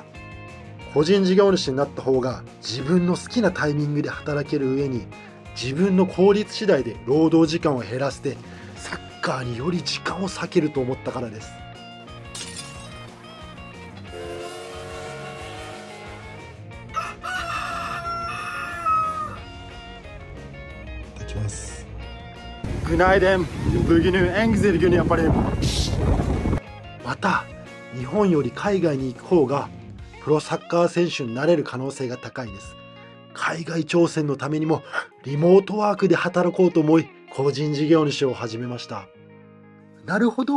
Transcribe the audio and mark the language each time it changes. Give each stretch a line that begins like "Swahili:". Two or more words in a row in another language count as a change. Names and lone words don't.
Japanese: 個人事業主になった方が自分の好きなタイミングで働ける上に、自分の効率次第で労働時間を減らしてサッカーにより時間を割けると思ったからです。いただきます。Günaydın.
Turkish: Bugünün en güzel günü yaparım.
Japanese: また日本より海外に行く方がプロサッカー選手になれる可能性が高いです。海外挑戦のためにもリモートワークで働こうと思い、個人事業主を始めました。なるほど。